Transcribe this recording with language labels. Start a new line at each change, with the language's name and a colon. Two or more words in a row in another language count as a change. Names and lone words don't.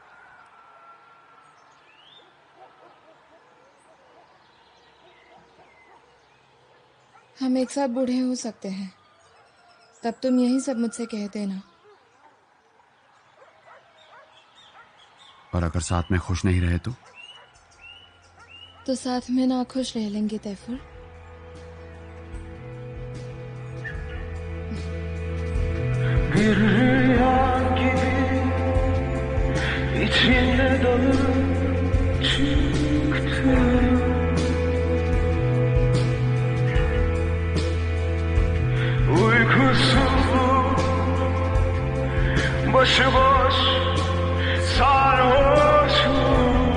Hindi: हम एक साथ बूढ़े हो सकते हैं, तब तुम यही सब मुझसे कह देना। और अगर साथ में खुश नहीं रहे तो साथ में ना खुश रह लेंगे तैफूर।
Turkish: Bir rüya gibi içinde dalıp çıktım. Uykusuzluk başıboş sarhoşum.